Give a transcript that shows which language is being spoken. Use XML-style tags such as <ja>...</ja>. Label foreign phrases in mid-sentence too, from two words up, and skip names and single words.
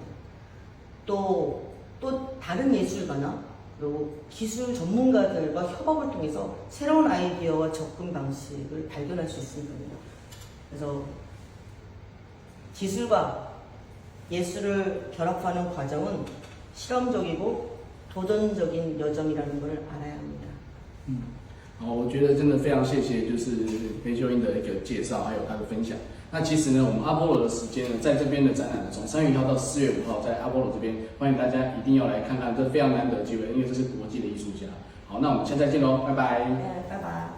<ko>또 다른 예술가나 그리고 기술 전문가들과 협업을 통해서 새로운 아이디어와 접근 방식을 발견할 수 있습니다. 그래서 기술과 예술을 결합하는 과정은 실험적이고 도전적인 여정이라는 걸 알아야 합니다.</ko> <zh>好，我觉得真的非常谢谢，就是裴秀英的一个介绍，还有她的分享。那其实呢，我们阿波罗的时间呢，在这边的展览呢，从3月1号到4月5号，在阿波罗这边，欢迎大家一定要来看看，这非常难得的机会，因为这是国际的艺术家。好，那我们下次再见喽，拜拜。拜拜，谢谢。</zh>